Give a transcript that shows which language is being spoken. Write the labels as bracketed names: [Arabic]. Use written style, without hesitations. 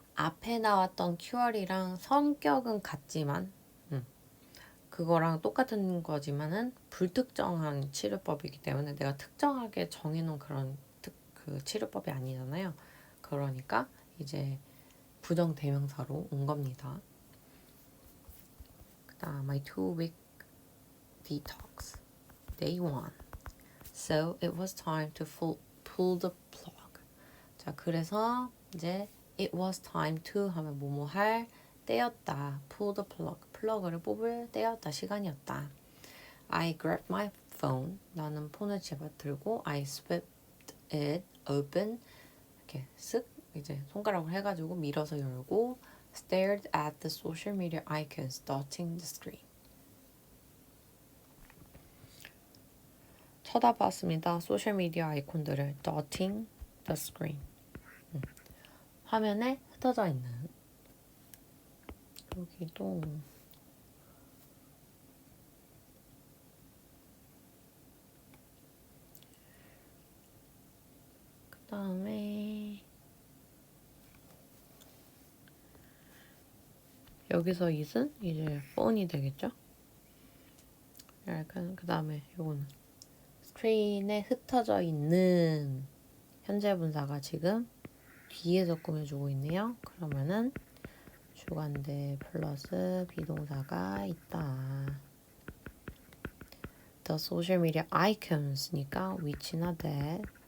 [Korean] 앞에 나왔던 큐어리랑 성격은 같지만 그거랑 똑같은 거지만은 불특정한 치료법이기 때문에 내가 특정하게 정해놓은 그런 그 치료법이 아니잖아요. 그러니까 이제 부정대명사로 온 겁니다. 그다음 [English] my 2-week detox day 1. So it was time to pull the plug. [Korean] 자, 그래서 이제 [English] it was time to [Korean] 하면 뭐뭐 할 때였다. [English] pull the plug. [Korean] 플러그를 뽑을 때였다. 시간이었다. [English] I grabbed my phone. [Korean] 나는 폰을 집어들고 [English] I swept it open. [Korean] 이렇게 쓱 이제 손가락을 해가지고 밀어서 열고 [English] stared at the social media icons dotting the screen. [Korean] 쳐다봤습니다. 소셜미디어 아이콘들을 [English] dotting the screen. [Korean] 화면에 흩어져 있는 여기도 그 다음에 여기서 it은 이제 phone이 되겠죠? 약간 그 다음에 요거는 스크린에 흩어져 있는 현재 분사가 지금 뒤에서 꾸며주고 있네요. 그러면은 주관대 플러스 비동사가 있다. [English] The social media icons니까 which나 that.